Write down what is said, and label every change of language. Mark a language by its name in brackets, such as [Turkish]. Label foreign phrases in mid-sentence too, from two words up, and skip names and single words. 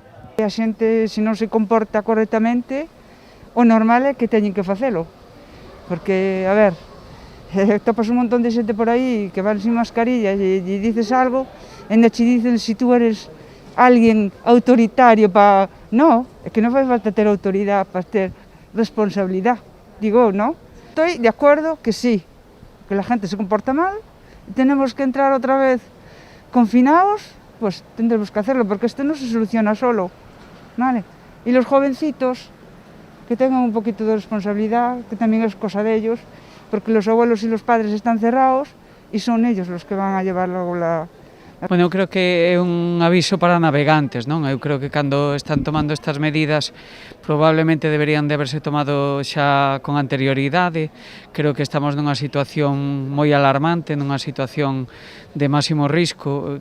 [Galician] A xente, se non se comporta correctamente, o normal é que teñen que facelo, porque, a ver, topas un montón de xente por aí que van sin mascarilla e dices algo, e ainda che dicen se tú eres alguén autoritario para... Non, é que non fai falta ter autoridade para ter responsabilidade, digo, non? [Spanish] Estoy [Galician] de acordo [Spanish] que sí, que la gente se comporta mal, e tenemos que entrar [Galician] outra vez confinados, [Spanish] pues tendremos que hacerlo, porque [Galician] isto non se soluciona [Spanish] solo, ¿vale? E los jovencitos que tengan un poquito de responsabilidad, que [Galician] tamén é cosa [Spanish] de ellos, porque los abuelos y los padres están cerrados y son ellos los que van a llevar logo la... [Galician] Bueno, eu creo que é un aviso para navegantes, non? Eu creo que cando están tomando estas medidas probablemente deberían de haberse tomado xa con anterioridade. Creo que estamos nunha situación moi alarmante, nunha situación de máximo risco.